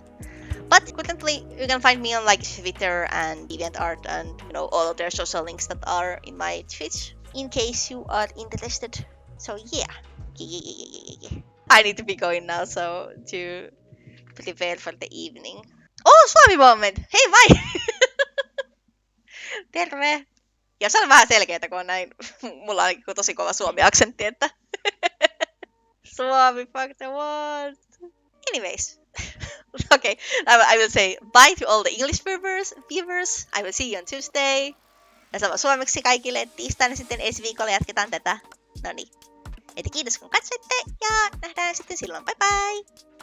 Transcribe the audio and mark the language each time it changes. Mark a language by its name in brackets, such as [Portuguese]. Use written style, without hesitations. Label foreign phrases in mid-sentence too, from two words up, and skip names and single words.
[English] But currently, you can find me on like Twitter and DeviantArt and all of their social links that are in my Twitch in case you are interested. So yeah. Yeah. I need to be going now, so to prepare for the evening. Oh, Suomi moment! [Finnish] Hei vai! Terve! Ja se on vähän selkeetä, kun on näin. Mulla on tosi kova suomi-aksentti, että Suomi [English] fuck the world. Anyways. Okay, I will say bye to all the English viewers. I will see you on Tuesday. [Finnish] Ja sama suomeksi kaikille. Tiistaina sitten ensi viikolla jatketaan tätä. No niin. Eli kiitos kun katsoitte ja nähdään sitten silloin. [English] Bye bye!